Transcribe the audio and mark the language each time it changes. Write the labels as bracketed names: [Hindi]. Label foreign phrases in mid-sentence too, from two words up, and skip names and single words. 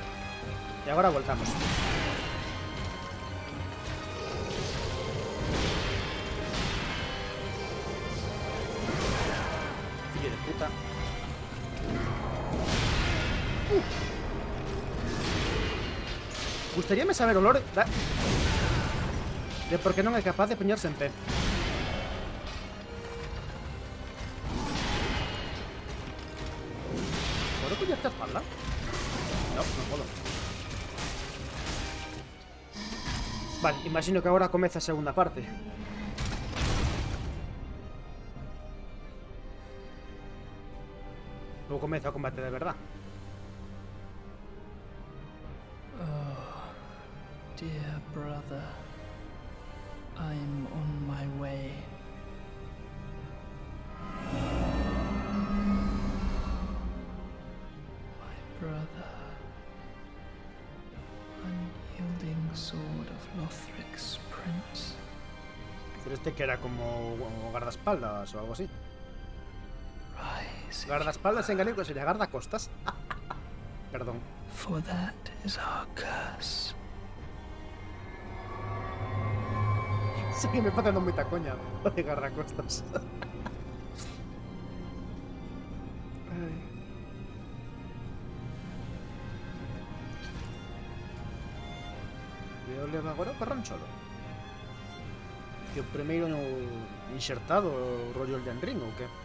[Spanish] Y ahora [Galician] voltamos. Filho de puta. Gustaríame saber o lore de por qué non é capaz de poñerse en pé. [Spanish] ¿Puedo poñerte a espalda? No, no puedo. [Galician] Vale, imagino que agora comeza a segunda parte. Ou comeza o combate de verdad. [English] Dear brother, I'm on my way. My brother, unyielding sword of Lothric's prince. [Spanish] Pero este que era como guardaespaldas o algo así. [English] Rise, if [Spanish] Guardaespaldas en galego sería guardacostas. Perdón. [English] for that is our curse. [Spanish] Sí, me está dando mucha coña lo de guardacostas. [Galician] Eu levo agora para Rancholo. Que o primeiro no insertado o rollo Elden Ring ou que?